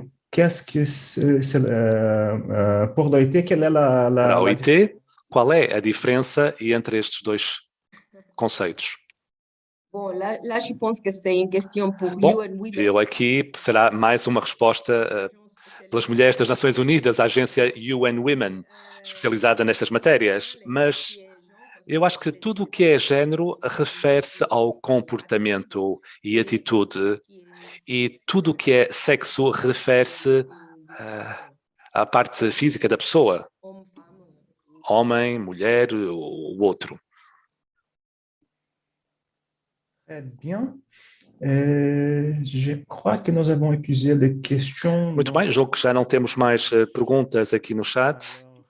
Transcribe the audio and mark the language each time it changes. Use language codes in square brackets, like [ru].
[fr] Qu'est-ce que c'est, pour l'OIT, quelle est [pt] Para a OIT, qual é a diferença entre estes dois conceitos? Bom, lá [fr] je pense que c'est une question pour [pt] Bom, [en] UN Women. [pt] eu aqui será mais uma resposta pelas mulheres das Nações Unidas, a agência UN Women, especializada nestas matérias. Mas eu acho que tudo o que é género refere-se ao comportamento e atitude, e tudo o que é sexo refere-se à parte física da pessoa, homem, mulher ou outro. [fr] Très bien. Je crois que nous avons épuisé les questions. [pt] Muito bem, julgo que já não temos mais perguntas aqui no chat.